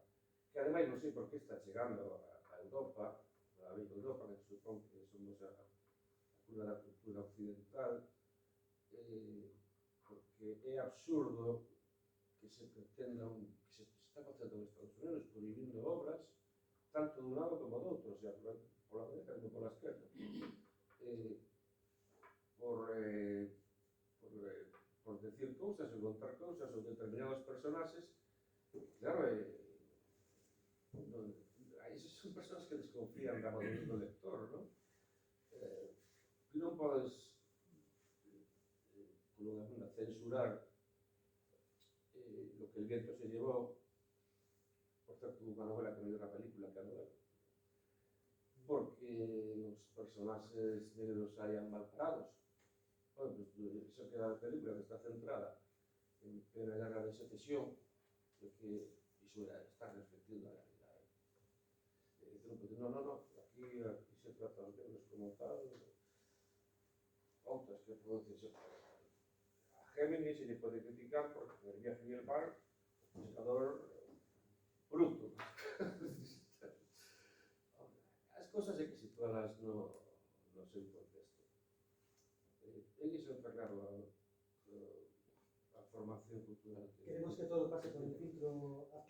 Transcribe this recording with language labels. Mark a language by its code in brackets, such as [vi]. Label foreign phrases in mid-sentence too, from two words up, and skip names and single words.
[gl] Que ademais non sei por que está chegando a Europa, a bella Europa, que supón que somos a cura da cultura occidental, porque é absurdo que se pretenda que se está facendo en Estados Unidos prohibindo obras tanto dun lado como do outro, [es] o sea, [gl] pola derecha como pola esquerda, por decir cousas e contar cousas ou determinados personaxes. Claro, esas son persoas que desconfían da madurez do lector, non? Que non podes censurar lo que el viento se llevó. Por certo, unha novela que non é unha película, que a novela, porque os personaxes negros saían mal parados. [es] Bueno, pues, [gl] iso que a película que está centrada en plena guerra de secesión, que iso está reflectindo a realidade. Non, aquí se trata os negros como tal. Outras que podo dicir, a Géminis se lle pode criticar porque [es] en el viaje y el bar, [gl] o pescador bruto. As cousas hai que situalas no seu contexto. Eles son claro a formación cultural. Queremos que todo pase [es] por el filtro actual.